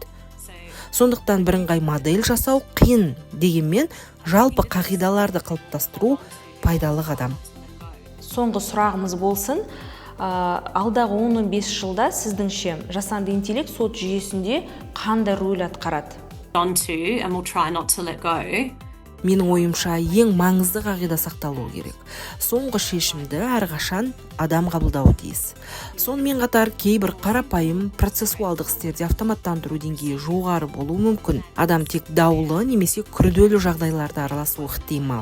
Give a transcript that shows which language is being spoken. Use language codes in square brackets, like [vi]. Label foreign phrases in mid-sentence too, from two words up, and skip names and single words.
[kk] Сондықтан бірыңғай модель жасау қиын, дегенмен жалпы қағидаларды қалыптастыру пайдалы қадам. Соңғы сұрағымыз болсын, алдағы 10-15 жылда сіздіңше жасанды интеллект сот жүйесінде қандай рөл атқарады? [en] Onto, and we'll try not to let go. [kk] Менің ойымша ең маңызды қағида сақталуы керек. Соңғы шешімді әрқашан адам қабылдауы тиіс. Сонымен қатар кейбір қарапайым процессуалдық істерде автоматтандыру деңгейі жоғары болуы мүмкін. Адам тек даулы немесе күрделі жағдайларда араласуы ықтимал.